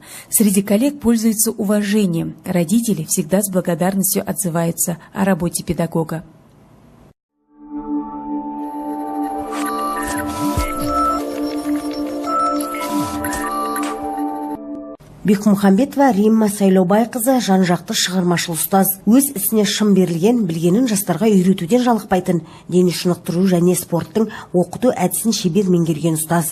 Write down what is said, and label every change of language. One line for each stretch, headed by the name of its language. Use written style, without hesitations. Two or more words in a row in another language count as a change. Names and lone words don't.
Russian: Среди коллег пользуются уважением. Родители всегда с благодарностью отзываются о работе педагога.
Kazakh: Бекмухамбетова Римма Сайлаубайқызы жан-жақты шығармашыл ұстаз. Өз ісіне шын берілген, білгенін жастарға үйретуден жалықпайтын, дене шынықтыру және спорттың оқыту әдісін шебер меңгерген ұстаз.